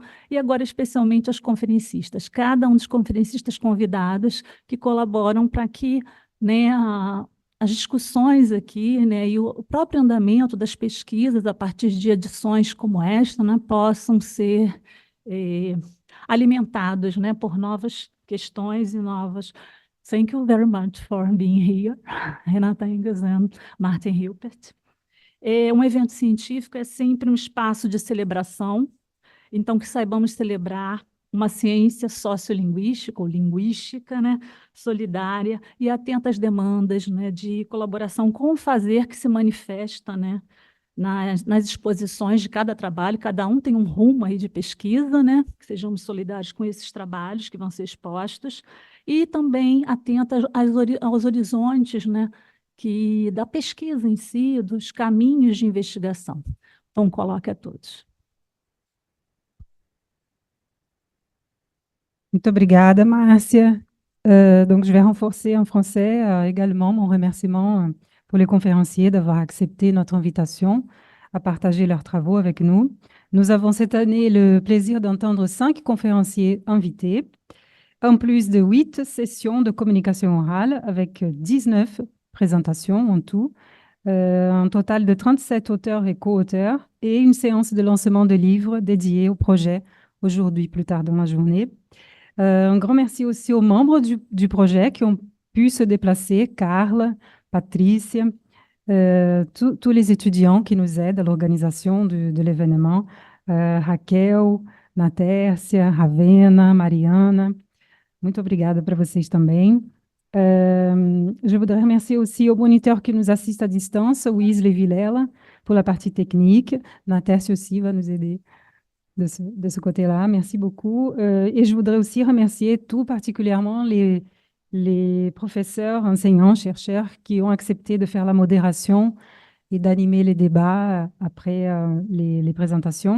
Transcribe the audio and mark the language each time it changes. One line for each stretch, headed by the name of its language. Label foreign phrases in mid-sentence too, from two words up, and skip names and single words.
Portuguese: E agora, especialmente, aos conferencistas, cada um dos conferencistas convidados que colaboram para que, né, as discussões aqui, né, e o próprio andamento das pesquisas a partir de edições como esta, né, possam ser alimentados, né, por novas questões e novas.
English: Thank you very much for being here, Renata Engels and Martin Hilpert.
Portuguese: Um evento científico é sempre um espaço de celebração, então que saibamos celebrar uma ciência sociolinguística ou linguística, né, solidária e atenta às demandas, né, de colaboração com o fazer que se manifesta, né, nas exposições de cada trabalho. Cada um tem um rumo aí de pesquisa, né, que sejamos solidários com esses trabalhos que vão ser expostos, e também atenta aos horizontes, né, da pesquisa em si, dos caminhos de investigação. Então, coloque a todos. Muito obrigada, Márcia.
French: Donc, je vais renforcer en français également mon remerciement pour les conférenciers d'avoir accepté notre invitation à partager leurs travaux avec nous. Nous avons cette année le plaisir d'entendre 5 conférenciers invités, en plus de 8 sessions de communication orale avec 19 présentations en tout, un total de 37 auteurs et co-auteurs et une séance de lancement de livres dédiés au projet aujourd'hui, plus tard dans la journée. Un grand merci aussi aux membres du projet qui ont pu se déplacer, Carla, Patricia, tous les étudiants qui nous aident à l'organisation de l'événement, Raquel, Natércia, Ravena, Mariana.
Portuguese: Muito obrigada para vocês também.
French: Je voudrais remercier aussi au moniteur qui nous assiste à distance, Weasley Vilela, pour la partie technique. Natércia aussi va nous aider de ce côté-là. Merci beaucoup. Et je voudrais aussi remercier tout particulièrement les professeurs, enseignants, chercheurs qui ont accepté de faire la modération et d'animer les débats après les présentations.